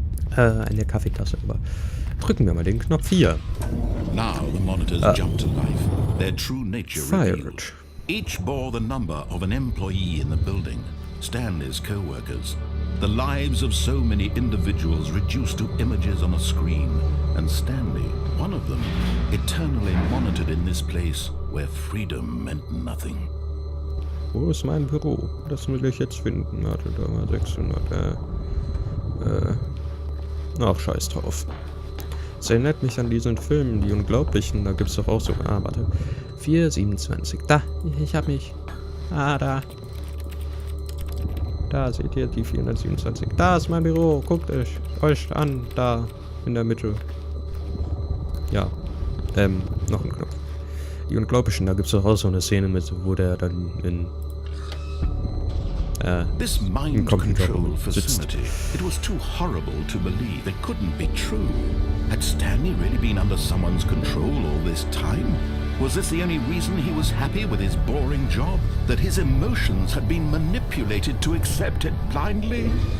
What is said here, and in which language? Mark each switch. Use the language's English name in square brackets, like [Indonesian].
[German] Eine Kaffeetasse, aber drücken wir mal den Knopf hier. [English] Now the monitors jumped to life. their true nature Fired. revealed. Each bore the number of an employee in the building, Stanley's co-workers. The lives of so many individuals reduced to images on a screen, and Stanley, one of them, eternally monitored in this place where freedom meant nothing. [German] Wo ist mein Büro? Das will ich jetzt finden. Warte, da mal 600. Ach, scheiß drauf. Es erinnert mich an diesen Film, die Unglaublichen. Da gibt's doch auch so. Ah, warte. 427. Da, ich hab mich. Ah, da. Da seht ihr die 427. Da ist mein Büro. Guckt euch an. Da in der Mitte. Ja. Noch ein Knopf. Die Unglaublichen, da gibt's doch auch so eine Szene mit, wo der dann in [English] This mind control facility, it was too horrible to believe. It couldn't be true. Had Stanley really been under someone's control all this time? Was this the only reason he was happy with his boring job? That his emotions had been manipulated to accept it blindly?